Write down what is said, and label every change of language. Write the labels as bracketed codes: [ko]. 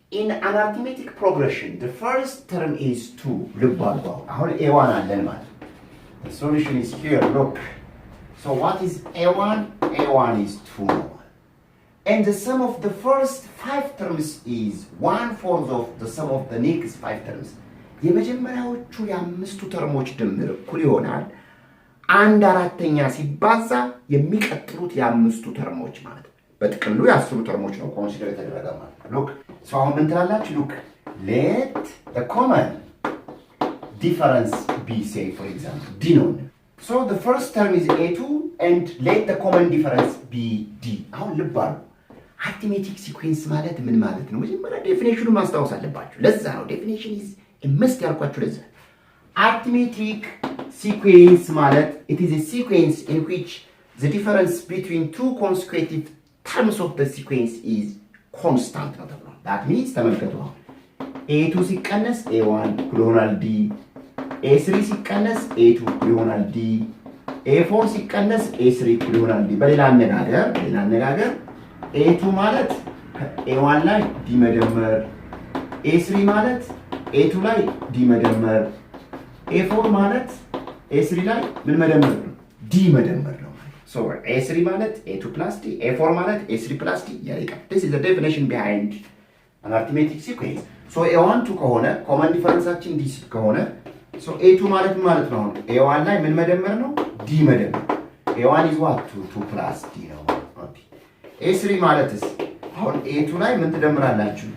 [en] in an arithmetic progression, the first term is 2. [am] ልብ አድርጉ። አሁን a1 አለን ማለት ነው። [en] The solution is here, look. So what is a1? a1 is 2. And the sum of the first 5 terms is 1/4 of the sum of the next 5 terms. [am] የመጀመሪያዎቹ የአምስቱ ተርሞች ድምር እኩል ይሆናል 1/4 ሲባዛ የሚቀጥሉት የአምስቱ ተርሞች ማለት ነው። በጥቅሉ የአስሩ ተርሞች ነው ኮንሲደር የተደረገ ማለት ነው። ሉክ ሶ አሁን ምን ትላላችሁ? [en] ሉክ let the common difference be, say for example d ነው። so the first term is a2 and let the common difference be d. [am] አሁን ልብ አሉ አርithmetic sequence ማለት ምን ማለት ነው? መጀመሪያ ዴፊኒሽኑን ማስታወስ አለባችሁ። ለዛ ነው ዴፊኒሽን [en] is a must [am] ያልኳችሁ። ለዛ [en] arithmetic sequence ማለት it is a sequence in which the difference between two consecutive terms of the sequence is constant [am] ነው ተብሏል። [en] that means [am] ተመልከቱ አሁን a2 ሲቀነስ a1 ይሆናል d፣ a3 ሲቀነስ a2 ይሆናል d፣ a4 ሲቀነስ a3 ይሆናል d። በሌላ አነጋገር a2 ማለት a1 ላይ d መደመር፣ a3 ማለት a2 ላይ d መደመር፣ a4 ማለት a3 ላይ ምን መደመር ነው? d መደመር ነው። [en] So a3 ማለት a2 plus d, a4 ማለት a3 plus d ያይቃል። This is the definition behind an arithmetic sequence. [am] So a1 2 ከሆነ common differenceአችን d ከሆነ so a2 ማለት ምን ማለት ነው? a1 ላይ ምን መደመር ነው? d መደመር። [en] a1 is what? [am] 2 plus d ነው። ኦኬ a3 ማለትስ አሁን a2 ላይ ምን ትደምራላችሁ?